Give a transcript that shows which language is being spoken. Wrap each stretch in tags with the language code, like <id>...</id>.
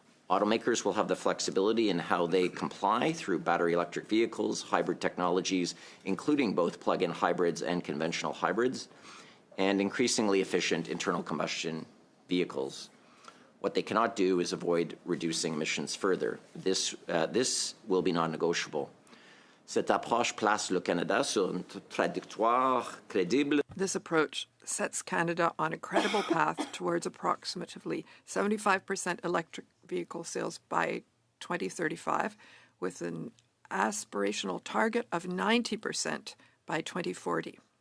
<en>Automakers will have the flexibility in how they comply through battery electric vehicles, hybrid technologies, including both plug-in hybrids and conventional hybrids, and increasingly efficient internal combustion vehicles. What they cannot do is avoid reducing emissions further. This will be non-negotiable.</en> <fr>Cette approche place le Canada sur une trajectoire crédible.</fr> <en>This approach sets Canada on a credible path towards approximately 75% electric vehicle sales by 2035, with an aspirational target of 90% by 2040.</en>